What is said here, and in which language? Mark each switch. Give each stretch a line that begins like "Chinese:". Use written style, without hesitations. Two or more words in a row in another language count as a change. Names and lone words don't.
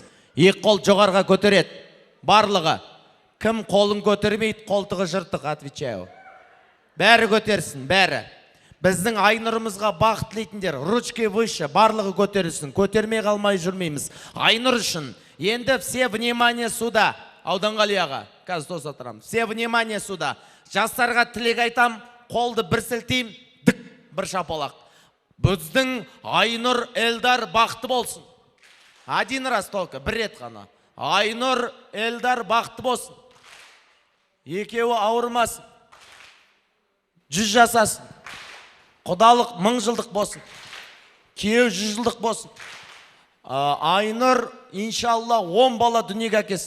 Kazakh: 2 қол жоғарға көтерет, барлығы. Кім қолын көтермейді, қолтығы жыртық, отвечаю. Бәрі көтерсін, бәрі. Біздің Айнұрымызға бақыт тілейтіндер,
Russian: ручки выше,
Kazakh: барлығы көтерілсін, көтермей қалмай жүрмейміз. Айнұр үшін. Енді
Russian: все внимание сюда.
Kazakh: Ауданғали аға, қазір тос отырамын.
Russian: Все внимание сюда.
Kazakh: Жастарға тілек айтам, қолды бір сілтейм, дік, бір шапалақ. Біздің Айнұр Элдар бақыты болсын.
Russian: Один раз только,
Kazakh: бір рет қана. Айнұр Элдар бақыты болсын. Екеуі ауырмасын. 100 жасасын. Құдалық 1000 жылдық болсын. Күйеу 100 жылдық болсын. Айнұр, иншалла, 10 бала дүниеге әкелсін.